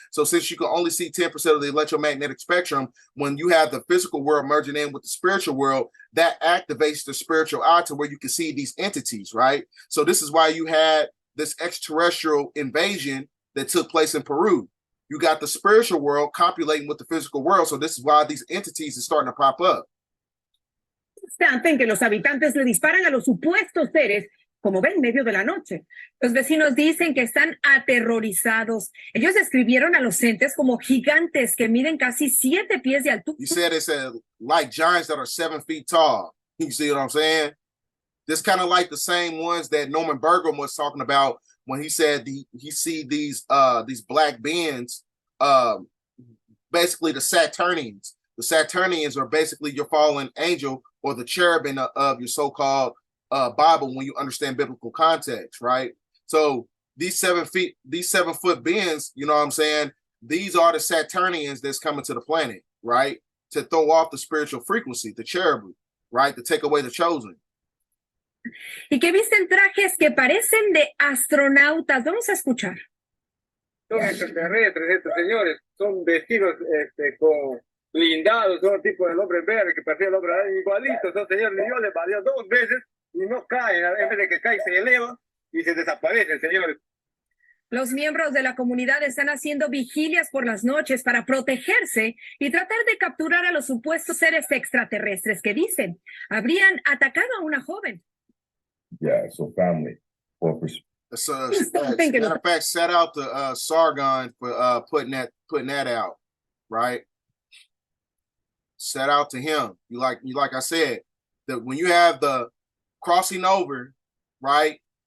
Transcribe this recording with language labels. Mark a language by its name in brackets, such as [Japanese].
[English] So since you can only see 10% of the electromagnetic spectrum, when you have the physical world merging in with the spiritual world, that activates the spiritual eye to where you can see these entities, right? So this is why you had this extraterrestrial invasion that took place in Peru. You got the spiritual world copulating with the physical world. So this is why these entities are starting to pop up. [Spanish] Instante en que los habitantes le disparan a los supuestos seres, como ven, en medio de la noche. Los vecinos dicen que están aterrorizados. Ellos describieron a los entes como gigantes que miden casi 7 pies de altura. [English] You said it's like giants that are 7 feet tall. You see what I'm saying? This kind of like the same ones that Norman Bergman was talking about when he said he see these black beings, basically the Saturnians. The Saturnians are basically your fallen angel or the cherubim of your so-called Bible when you understand biblical context, right? So these 7-foot beings, you know what I'm saying? These are the Saturnians that's coming to the planet, right? To throw off the spiritual frequency, the cherubim, right? To take away the chosen. [Spanish] Y que visten trajes que parecen de astronautas. Vamos a escuchar. Son extraterrestres estos señores, son vestidos con blindados, son tipo del hombre verde que parecía el hombre araña, igualitos, son señores, Dios les valió 2 veces y no caen, en vez de que caen se elevan y se desaparecen, señores. Los miembros de la comunidad están haciendo vigilias por las noches para protegerse y tratar de capturar a los supuestos seres extraterrestres que dicen habrían atacado a una joven. [English] Yeah, so family. So, matter of fact, shout out to Sargon for putting that out, right? Shout out to him. You like I said, that when you have the crossing over, right?